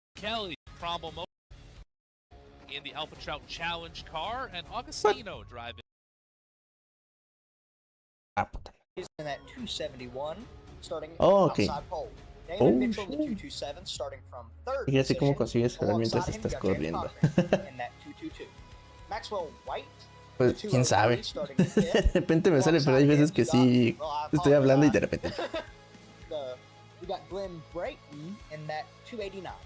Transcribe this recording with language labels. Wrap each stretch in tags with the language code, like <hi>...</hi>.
<en>Kelly, Cromwell Motor in the Alpha Trout Challenge car. And Augustino driving. He's in that 271, starting okay. outside pole. David Mitchell in the 227, starting from third</en> <es>Fíjate cómo</es> <en>position.</en> <es>consigues saber mientras estás corriendo.</es> <en>In that 222. Maxwell White.</en> <es>Pues quién sabe. De repente me sale, pero hay veces que sí estoy hablando y de repente.</es> <en>We got Glenn Brayton in that 289.</en>